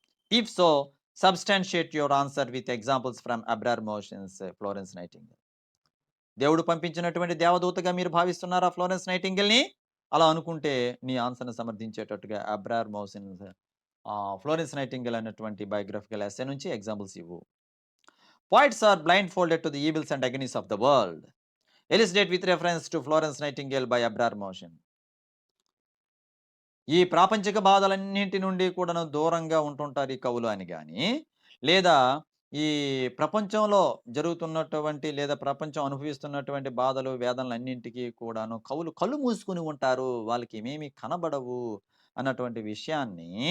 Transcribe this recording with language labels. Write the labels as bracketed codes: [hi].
[en] If so, substantiate your answer with examples from abroad motions Florence Nightingale. [te] దేవుడు పంపించినటువంటి దేవదూతగా మీరు భావిస్తున్నారా Florence నైటింగేల్‌ని? అలా అనుకుంటే నీ ఆన్సర్‌ని సమర్థించేటట్టుగా అబ్రార్ మోషన్స్ ఫ్లోరెన్స్ నైటింగేల్ అనేటువంటి బయోగ్రఫికల్ ఎస్సే నుంచి ఎగ్జాంపుల్స్ ఇవ్వు. [en] Poets are blindfolded to the evils and agonies of the world. Elucidate with reference to Florence Nightingale by Abrar Motion. [te] ఈ ప్రాపంచిక బాధలన్నింటి నుండి కూడాను దూరంగా ఉంటుంటారు ఈ కవులు అని గాని, లేదా ఈ ప్రపంచంలో జరుగుతున్నటువంటి లేదా ప్రపంచం అనుభవిస్తున్నటువంటి బాధలు, వేదనలన్నింటికి కూడాను కవులు కళ్ళు మూసుకొని ఉంటారు. వాళ్ళకి ఏమేమి కనబడవు అన్నటువంటి విషయాన్ని